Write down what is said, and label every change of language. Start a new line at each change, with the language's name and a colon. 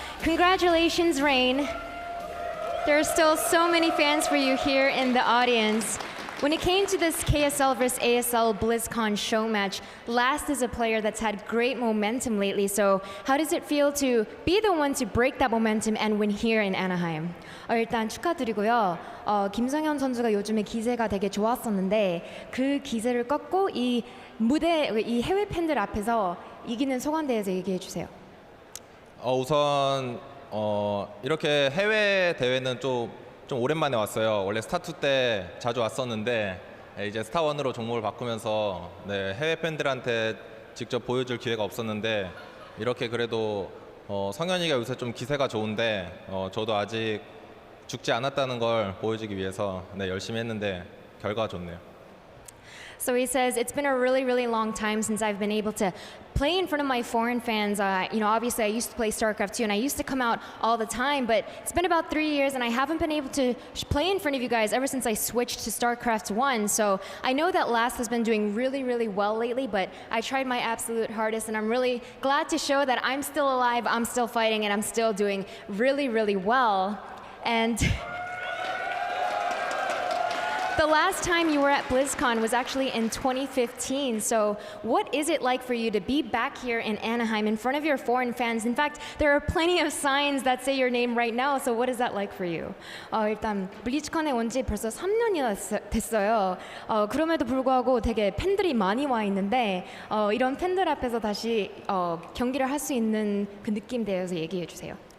English: Congratulations, Rain. There are still so many fans for you here in the audience. When it came to this KSL versus ASL BlizzCon show match, Last is a player that's had great momentum lately. So how does it feel to be the one to break that momentum and win here in Anaheim?
Korean: 일단 축하드리고요. 김성현 선수가 요즘에 기세가 되게 좋았었는데 그 기세를 꺾고 이 무대, 이 해외 팬들 앞에서 이기는 소감 대해서 얘기해 주세요. 우선 이렇게 해외 대회는 좀 오랜만에 왔어요. 원래 스타2 때 자주 왔었는데 이제 스타1으로 종목을 바꾸면서 해외 팬들한테 직접 보여줄 기회가 없었는데 이렇게 그래도 성현이가 요새 좀 기세가 좋은데 저도 아직 죽지 않았다는 걸 보여주기 위해서 열심히 했는데 결과가 좋네요.
English: So he says, it's been a really, really long time since I've been able to play in front of my foreign fans. Obviously I used to play StarCraft 2 and I used to come out all the time, but it's been about 3 years and I haven't been able to play in front of you guys ever since I switched to StarCraft 1. So I know that Last has been doing really, really well lately, but I tried my absolute hardest and I'm really glad to show that I'm still alive, I'm still fighting, and I'm still doing really, really well. And the last time you were at BlizzCon was actually in 2015. So what is it like for you to be back here in Anaheim in front of your foreign fans? In fact, there are plenty of signs that say your name right now. So what is that like for you?
Korean: 일단 블리츠컨에 온 지 벌써 3년이나 됐어요. 그럼에도 불구하고 되게 팬들이 많이 와 있는데 이런 팬들 앞에서 다시 경기를 할 수 있는 그 느낌 대해서 얘기해 주세요.